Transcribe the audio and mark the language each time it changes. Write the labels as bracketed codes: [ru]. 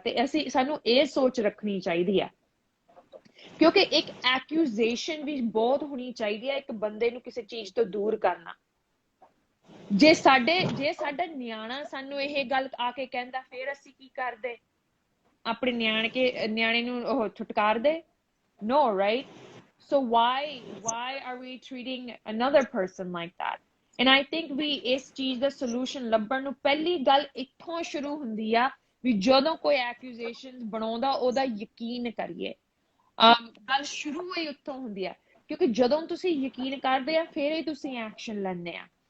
[pa] ਤੇ ਸਾਨੂੰ ਇਹ ਸੋਚ ਰੱਖਣੀ ਚਾਹੀਦੀ ਆ, ਕਿਉਂਕਿ ਇੱਕ ਐਕਿਊਜ਼ੇਸ਼ਨ ਵੀ ਬਹੁਤ ਹੋਣੀ ਚਾਹੀਦੀ ਹੈ ਇੱਕ ਬੰਦੇ ਨੂੰ ਕਿਸੇ ਚੀਜ਼ ਤੋਂ ਦੂਰ ਕਰਨਾ। ਜੇ ਸਾਡਾ ਨਿਆਣਾ ਸਾਨੂੰ ਇਹ ਗੱਲ ਆ ਕੇ ਕਹਿੰਦਾ, ਫਿਰ ਅਸੀਂ ਕੀ ਕਰਦੇ? ਆਪਣੇ ਨਿਆਣੇ ਨੂੰ ਉਹ ਛੁਟਕਾਰਦੇ? [en] No, right? So why are we treating another person like that? And I think [pa] ਵੀ ਇਸ ਚੀਜ਼ ਦਾ ਸੋਲੂਸ਼ਨ ਲੱਭਣ ਨੂੰ ਪਹਿਲੀ ਗੱਲ ਇੱਥੋਂ ਸ਼ੁਰੂ ਹੁੰਦੀ ਆ ਵੀ ਜਦੋਂ ਕੋਈ ਐਕਿਊਜ਼ੇਸ਼ਨ ਬਣਾਉਂਦਾ ਉਹਦਾ ਯਕੀਨ ਕਰੀਏ। ਗੱਲ ਸ਼ੁਰੂ ਹੀ ਉੱਥੋਂ ਹੁੰਦੀ ਆ, ਕਿਉਂਕਿ ਜਦੋਂ ਤੁਸੀਂ ਯਕੀਨ ਕਰਦੇ ਆ ਫਿਰ ਹੀ ਤੁਸੀਂ ਐਕਸ਼ਨ ਲੈਂਦੇ ਆ।